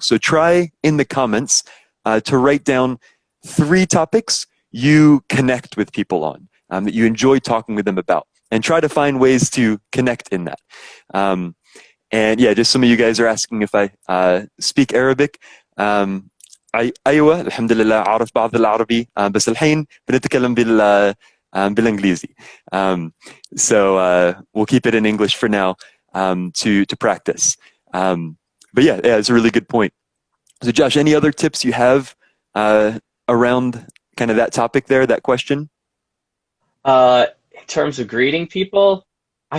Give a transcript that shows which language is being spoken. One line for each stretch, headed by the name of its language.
English: So try in the comments to write down three topics you connect with people on, that you enjoy talking with them about, and try to find ways to connect in that. Um, and yeah, just some of you guys are asking if I speak Arabic.
Arabic: Um, أيوة الحمد لله أعرف بعض العربي بس الحين بنتكلم بالإنجليزي.
English: So we'll keep it in English for now, to practice. But yeah, it's a really good point. So Josh, any other tips you have around kind of that topic there, that question? In terms of greeting people, I